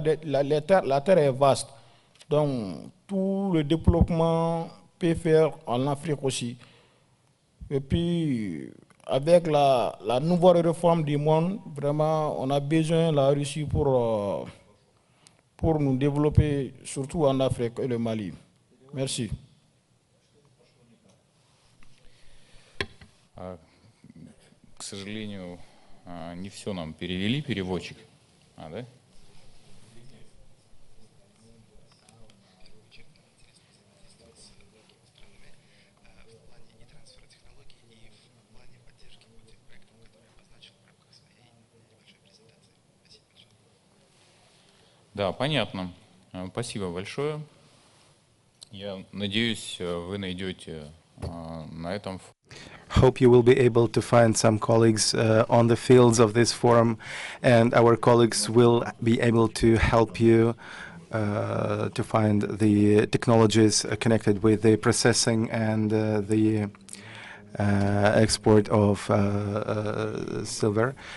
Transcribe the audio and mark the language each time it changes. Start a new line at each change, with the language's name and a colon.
French: La terre est vaste. Donc, tout le développement peut faire en Afrique aussi. Et puis, avec la nouvelle réforme du monde, vraiment, on a besoin de la Russie pour nous développer, surtout en Afrique et le Mali. Merci.
Russian: К сожалению, не все нам перевели, переводчик. Да? Да, понятно. Спасибо большое. Я надеюсь, вы найдете на этом.
English: Hope you will be able to find some colleagues on the fields of this forum, and our colleagues will be able to help you to find the technologies connected with the processing and the export of silver.